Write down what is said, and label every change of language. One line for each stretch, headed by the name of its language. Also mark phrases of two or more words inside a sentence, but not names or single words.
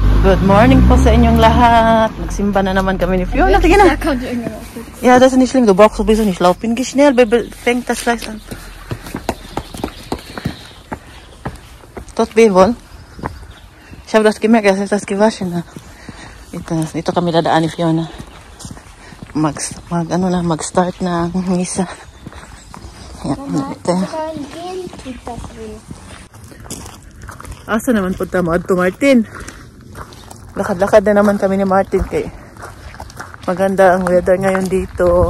English: Good morning
Filipino: po sa inyong lahat. Nagsimba na naman kami ni Fiona. Sige na.
German: Ja, das ist nicht schlimm. Du brauchst sowieso nicht laufen. Geh schnell, Baby. Fängt das gleich an. Tot Bebol. Ich habe das gemerkt, als ich das gewaschen habe.
Filipino: Ito kami dadaan ni Fiona. Mag-start na ang misa. Yan, ito.
Cebuano: Asa naman punta mo? Adto Martin.
Filipino: Lakad-lakad na naman kami ni Martin kay maganda ang weather ngayon dito.